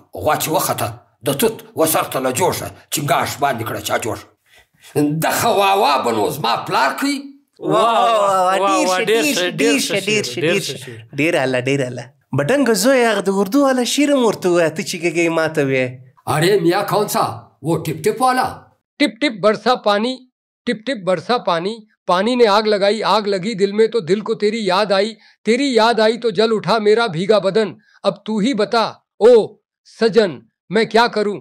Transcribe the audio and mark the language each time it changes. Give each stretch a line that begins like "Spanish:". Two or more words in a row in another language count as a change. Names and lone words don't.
Pashto: غوا چې وخته د توت وسرته له جوشه، چنګاښ باندې کړه چا جوشه. د خواوا به نو زما پلار کوي. ډېر اله بډنګه زویه هغه د اردو والا شعر هم ورته ووایه ته چې ګګې ماته ویې.
Urdu: ارے میاں کون سا وہ ٹپ ٹپ والا؟ ٹپ ٹپ برسا پانی، ٹپ ٹپ برسا پانی، پانی نے آگ لگائی، آگ لگی دل میں تو دل کو تیری یاد آئی، تیری یاد آئی تو جل اٹھا میرا بھیگا بدن. اب تو ہی بتا او سجن میں کیا کروں.